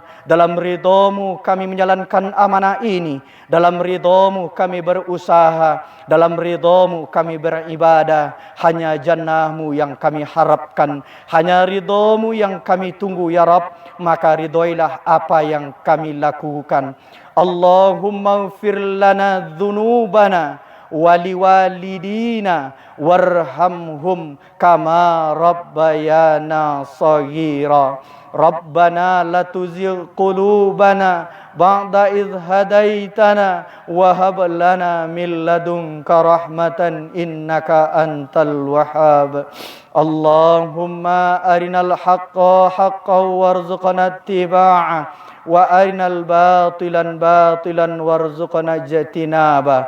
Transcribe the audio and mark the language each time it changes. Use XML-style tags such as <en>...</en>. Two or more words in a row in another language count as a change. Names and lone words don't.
<id>Dalam ridha-Mu kami menjalankan amanah ini. Dalam ridha-Mu kami berusaha. Dalam ridha-Mu kami beribadah. Hanya jannah-Mu yang kami harapkan. Hanya ridha-Mu yang kami tunggu,</id> <ar>يا رب.</ar> <id>Maka ridhoilah apa yang kami lakukan.</id> <ar>اللهم اغفر لنا ذنوبنا ولوالدينا وارحمهم كما ربيانا صغيرا. ربنا لا تزغ قلوبنا بعد إذ هديتنا وهب لنا من لدنك رحمة إنك أنت الوهاب. اللهم أرنا الحق حقا وارزقنا اتباعه وأرنا الباطل باطلا وارزقنا اجتنابه.</ar>